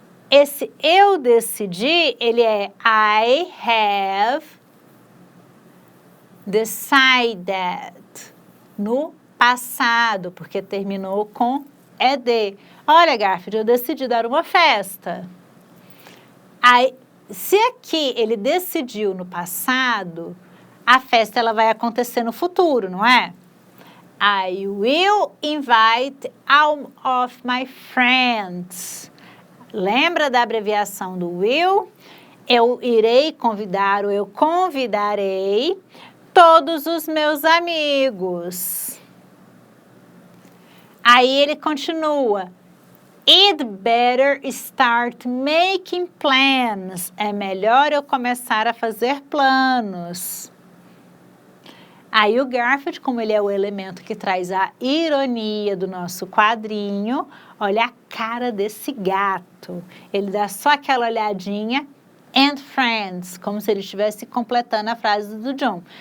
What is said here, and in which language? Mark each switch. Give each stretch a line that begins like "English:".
Portuguese: Esse eu decidi, ele é
English: I have decided,
Portuguese: no passado, porque terminou com ed. Olha, Garfield, eu decidi dar uma festa. Aí, se aqui ele decidiu no passado, a festa ela vai acontecer no futuro, não é?
English: I will invite all of my friends.
Portuguese: Lembra da abreviação do will? Eu irei convidar ou eu convidarei todos os meus amigos. Aí ele continua.
English: It better start making plans.
Portuguese: É melhor eu começar a fazer planos. Aí o Garfield, como ele é o elemento que traz a ironia do nosso quadrinho, olha a cara desse gato. Ele dá só aquela olhadinha, and friends, como se ele estivesse completando a frase do John.